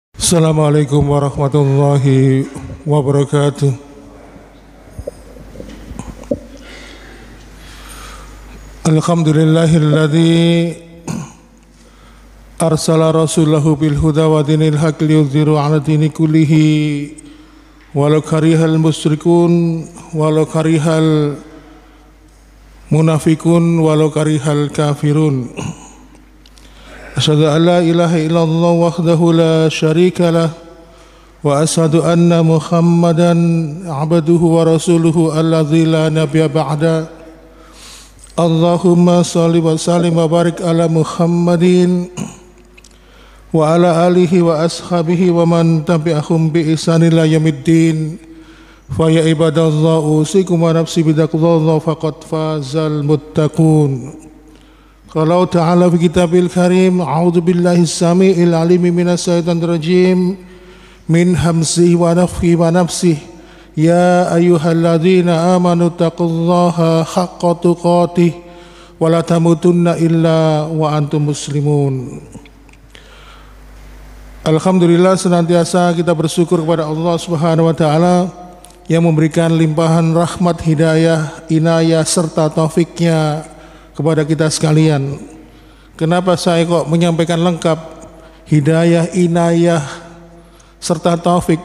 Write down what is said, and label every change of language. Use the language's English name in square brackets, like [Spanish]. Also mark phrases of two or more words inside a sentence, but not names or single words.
[Arabic] السلام عليكم ورحمة الله وبركاته. الحمد لله الذي أرسل رسوله بالهدى ودين الحق ليظهره على الدين كله ولو كره المشركون ولو كره المنافقون ولو كره الكافرون. أشهد أن لا إله إلا الله وحده لا شريك له وأشهد أن محمدا عبده ورسوله الذي لا نبي بعد. اللهم صل وسلم وبارك على محمد وعلى آله وأصحابه ومن تبعهم بإحسان إلى يوم الدين. فيا عباد الله أوصيكم ونفسي بتقوى الله فقد فاز المتقون. قال تعالى في الكتاب الكريم أعوذ بالله السميع العليم من الشيطان الرجيم من همزه ونفثه ونفسه. يا أيها الذين آمنوا اتقوا الله حق تقاته ولا تموتن إلا وأنتم مسلمون. Alhamdulillah, [Indonesian] senantiasa kita bersyukur kepada Allah [Arabic] سبحانه وتعالى [Indonesian] yang memberikan limpahan rahmat, hidayah, inayah serta taufiknya kepada kita sekalian. Kenapa saya kok menyampaikan lengkap hidayah, inayah serta taufik?